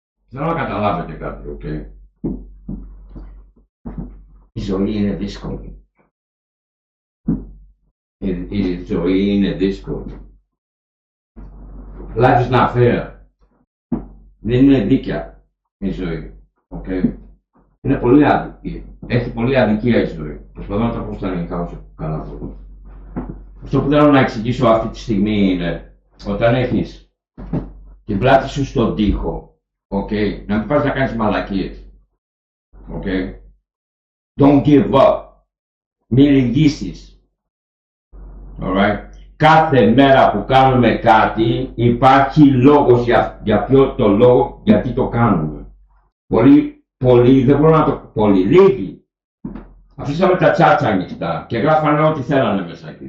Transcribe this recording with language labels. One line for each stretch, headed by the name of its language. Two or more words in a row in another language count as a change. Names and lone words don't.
Greek: Θέλω να καταλάβετε κάτι, okay. Η ζωή είναι δύσκολη. Η ζωή είναι δύσκολη.
English: Life is not fair.
Greek: Δεν είναι δίκαια η ζωή. Okay. Είναι πολύ αδικία. Έχει πολύ αδικία η ζωή. Προσπαθώ να τα πω στα ελληνικά όσο καλά μπορώ. Αυτό που θέλω να εξηγήσω αυτή τη στιγμή είναι όταν έχεις την πλάτη σου στον τοίχο, okay, να μην πας να κάνεις μαλακίες.
English: Okay. Don't give up.
Greek: Μην λυγίσεις. Alright. Κάθε μέρα που κάνουμε κάτι υπάρχει λόγος για ποιο το λόγο γιατί το κάνουμε. Πολλοί δεν μπορούν να το... Πολλοί, λίγοι. Αφήσαμε τα τσάτσα ανοιχτά και γράφανε ό,τι θέλανε μέσα εκεί.